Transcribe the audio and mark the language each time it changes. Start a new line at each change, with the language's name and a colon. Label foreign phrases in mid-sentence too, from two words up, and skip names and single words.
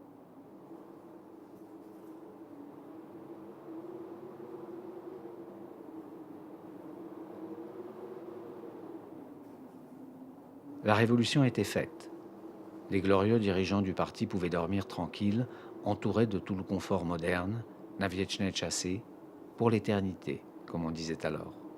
French: La révolution était faite. Les glorieux dirigeants du parti pouvaient dormir tranquilles, entourés de tout le confort moderne,
Czech: na věčné časy,
French: pour l'éternité, comme on disait alors.